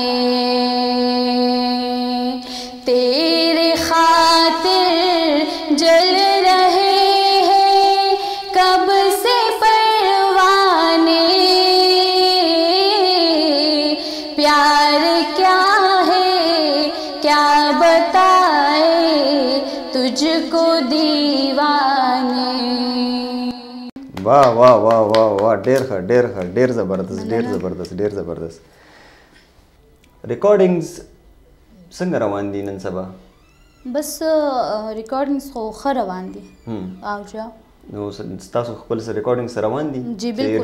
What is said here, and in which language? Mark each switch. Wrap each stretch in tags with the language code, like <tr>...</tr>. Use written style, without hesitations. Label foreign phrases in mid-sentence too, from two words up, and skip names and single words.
<ur>تیرے خاطر جل رہے ہیں کب سے پروانے، پیار کیا ہے کیا بتائے تجھ کو دیوانے. वाह वाह वाह वाह वाह</ur> <ps>ډېر ښه ډېر ښه ډېر زبردست ډېر زبردست ډېر زبردست. ریکارډینګز څنګه روان دي نن سبا؟ بس ریکارډینګز خو ښه روان دي. او جا نو ستاسو خپل سره ریکارډینګز روان دي؟</ps> <ur>جی بالکل.</ur>